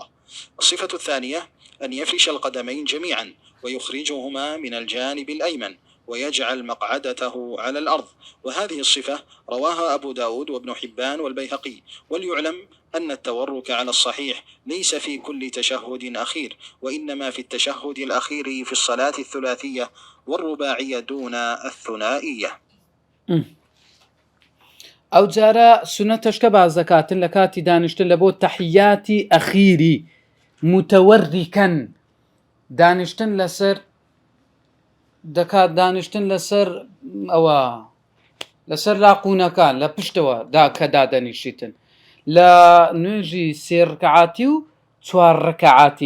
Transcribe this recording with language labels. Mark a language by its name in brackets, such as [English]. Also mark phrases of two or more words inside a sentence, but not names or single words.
[Arabic] الصفة الثانية أن يفرش القدمين جميعا ويخرجهما من الجانب الأيمن ويجعل مقعدته على الأرض، وهذه الصفة رواها أبو داود وابن حبان والبيهقي. وليعلم أن التورك على الصحيح ليس في كل تشهد أخير، وإنما في التشهد الأخير في الصلاة الثلاثية والرباعية دون الثنائية. [Central Kurdish] ئەو جارە سونەتەشکە باز دەکاتن لە کاتی دانیشتن لە بۆ تەحیاتی ئەخیری متەوەریکەن، دانیشتن لەسەر دەکات، دانیشتن لەسەر ئەوە لەسەر لاقوونەکان لە پشتەوە کە دادەنیشیتن لە نوێژی سێ ڕکعاتی و چوار ڕکعاتی.